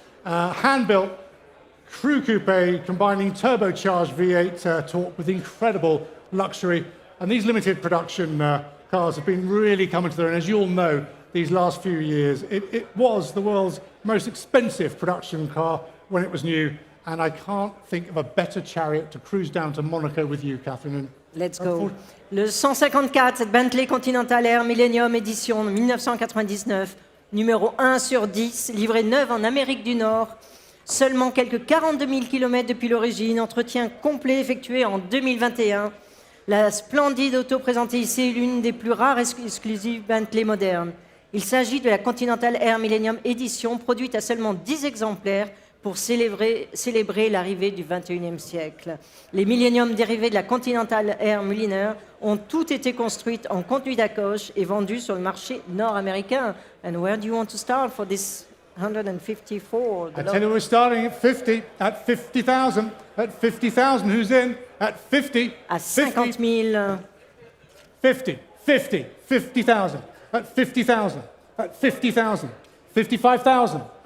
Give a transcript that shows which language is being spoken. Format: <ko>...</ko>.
<en>Hand-built crew coupe combining turbocharged V8 torque with incredible luxury. And these limited production cars have been really coming together. And as you all know, these last few years, it was the world's most expensive production car when it was new. And I can't think of a better chariot to cruise down to Monaco with you, Catherine. Let's go.</en> <fr>Le 154, cette Bentley Continental R Millennium Edition 1999, numéro 1 sur 10, livrée neuve en Amérique du Nord. Seulement quelques 42 000 km depuis l'origine, entretien complet effectué en 2021. La splendide auto présentée ici est l'une des plus rares exclusives Bentley modernes. Il s'agit de la Continental R Millennium Edition, produite à seulement 10 exemplaires pour célébrer l'arrivée du XXIe siècle. Les Millennium dérivés de la Continental R Millennium ont toutes été construites en conduite à coche et vendues sur le marché nord-américain.</fr> <en>And where do you want to start for this 154? I tell you, we're starting at 50, at 50,000, at 50,000. Who's in? At 50.</en> <fr>À 50 000.</fr> <en>50, 50, 50,000, at 50,000, at 50,000, 55,000.</en>